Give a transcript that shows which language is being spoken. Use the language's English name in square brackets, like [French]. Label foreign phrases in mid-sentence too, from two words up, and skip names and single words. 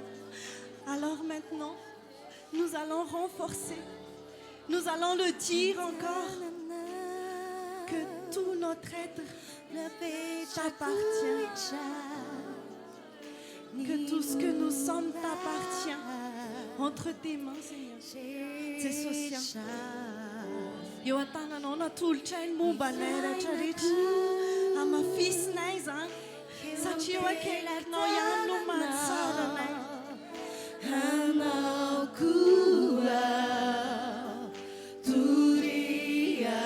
[French] Alors maintenant, nous allons renforcer, nous allons le dire encore, que tout notre être t'appartient, que tout ce que nous sommes t'appartient. Entre tes mains, Seigneur, c'est social. [Malagasy] Eo an-tananao natolotra ny mombanay rehetra rehetra amafisinay zany satria eo akaikinao ihany no mahatsara anay. Hanao koa toria